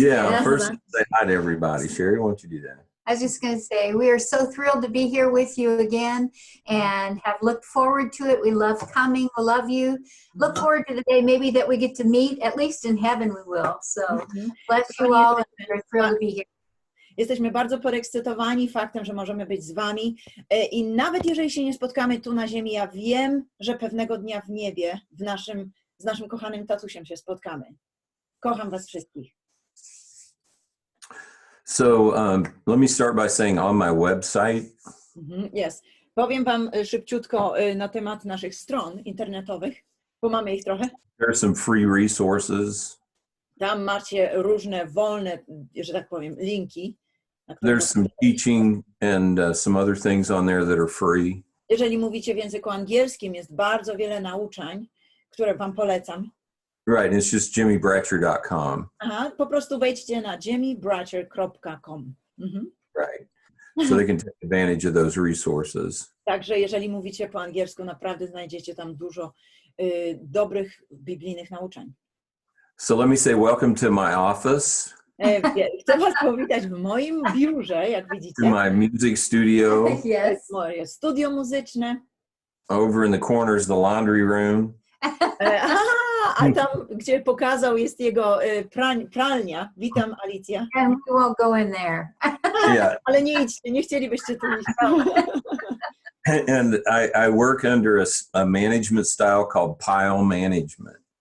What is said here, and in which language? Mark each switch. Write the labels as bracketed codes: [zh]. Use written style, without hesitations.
[en] Yeah, first say hi to everybody. Sherry, why don't you do that? I was just going to say, we are so thrilled to be here with you again and have looked forward to it. We love coming. We love you. Look forward to the day maybe that we get to meet, at least in heaven we will. So bless you all and we're thrilled to be here. [pl] Jesteśmy bardzo podekscytowani faktem, że możemy być z wami i nawet jeżeli się nie spotkamy tu na ziemi, ja wiem, że pewnego dnia w niebie z naszym kochanym tatusiem się spotkamy. Kocham was wszystkich. [en] So let me start by saying on my website. Yes. [pl] Powiem wam szybciutko na temat naszych stron internetowych, bo mamy ich trochę. [en] There are some free resources. [pl] Tam macie różne wolne, że tak powiem, linki. [en] There's some teaching and some other things on there that are free. [pl] Jeżeli mówicie w języku angielskim, jest bardzo wiele nauczań, które wam polecam. [en] Right, it's just JimmieBratcher.com. [pl] Aha, po prostu wejdźcie na jimmybratcher.com. [en] Right, so they can take advantage of those resources. [pl] Także jeżeli mówicie po angielsku, naprawdę znajdziecie tam dużo dobrych biblijnych nauczań. [en] So let me say welcome to my office. [pl] Chcę was powitać w moim biurze, jak widzicie. [en] To my music studio. Yes. [pl] Moje studio muzyczne. [en] Over in the corner is the laundry room. [pl] A tam, gdzie pokazał, jest jego pralnia. Witam, Alicja. [en] And we won't go in there. Yeah. [pl] Ale nie idźcie, nie chcielibyście tu iść. [en] And I work under a management style called pile management.